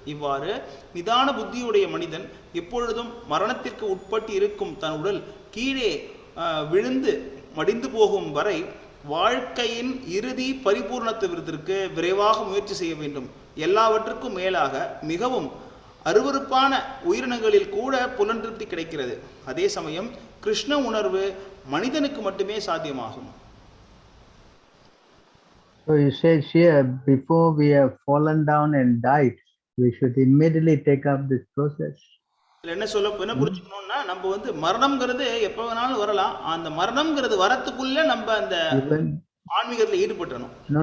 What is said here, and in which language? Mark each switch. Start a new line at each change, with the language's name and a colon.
Tamil: இவ்வாறு நிதான புத்தியுடைய மனிதன் எப்பொழுதும் மரணத்திற்கு உட்பட்டு இருக்கும் தன் உடல் கீழே விழுந்து மடிந்து போகும் வரை வாழ்க்கையின் இறுதி பரிபூர்ணத்துவத்திற்கு விரைவாக முயற்சி செய்ய வேண்டும். எல்லாவற்றுக்கும் மேலாக மிகவும் அருவருப்பான உயிரினங்களில் கூட புலன்திருப்தி கிடைக்கிறது. அதே சமயம் கிருஷ்ண உணர்வு மனிதனுக்கு மட்டுமே சாத்தியமாகும்.
English: So he says here, before we have fallen down and died, we should immediately take up this process.
Tamil: என்ன புரிஞ்சுக்கணும்னா, நம்ம வந்து மரணம்ங்கிறது எப்ப வேணாலும் வரலாம். அந்த மரணம்ங்கிறது வரத்துக்குள்ள நம்ம அந்த ஆன்மீகத்துல ஈடுபட்டணும்.